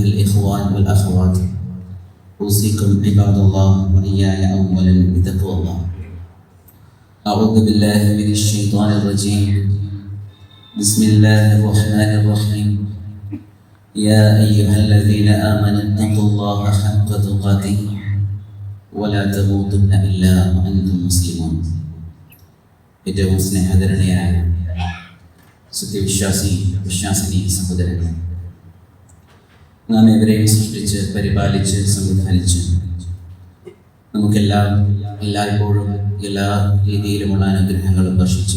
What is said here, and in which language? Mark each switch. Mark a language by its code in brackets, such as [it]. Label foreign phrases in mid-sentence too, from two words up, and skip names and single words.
[ar] الإخوان والأخوات أوصيكم عباد الله وإياي أولا بتقوى الله أعوذ بالله من الشيطان الرجيم بسم الله الرحمن الرحيم يا أيها الذين آمنوا اتقوا الله حق تقاته ولا تموتن إلا وأنتم مسلمون [ml] ഏറ്റവും സ്നേഹധരണയായ വിശ്വാസിനി സഹോദരങ്ങൾ, നാം എവരെയും സൃഷ്ടിച്ച് പരിപാലിച്ച് സംവിധാനിച്ച് എല്ലായ്പ്പോഴും എല്ലാ രീതിയിലുമുള്ള അനുഗ്രഹങ്ങളും വർഷിച്ച്